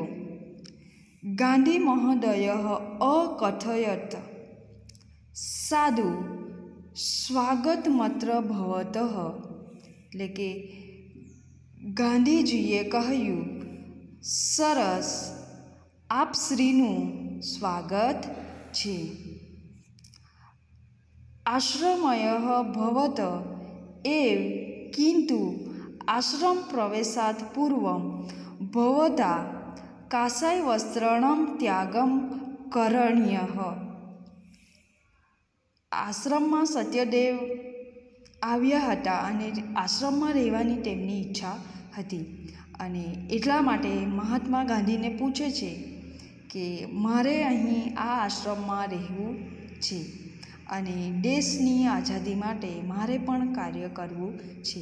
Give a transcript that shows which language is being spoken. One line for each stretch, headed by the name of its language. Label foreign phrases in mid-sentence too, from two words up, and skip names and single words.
Sanskrit: ગાંધી મહોદય અકથયત સાધુ સ્વાગતમત્ર ભવતઃ
Gujarati: એટલે કે ગાંધીજીએ કહ્યું, સરસ આપ શ્રીનું સ્વાગત છે.
Sanskrit: આશ્રમય ભવત એવ किन्तु आश्रम प्रवेशात् पूर्वं भवता काषाय वस्त्राणां त्यागं करणीयः।
Gujarati: આશ્રમમાં સત્યદેવ આવ્યા હતા અને આશ્રમમાં રહેવાની તેમની ઈચ્છા હતી અને એટલા માટે મહાત્મા ગાંધીને પૂછે છે કે મારે અહીં આ આશ્રમમાં રહેવું છે અને દેશની આઝાદી માટે મારે પણ કાર્ય કરવું છે।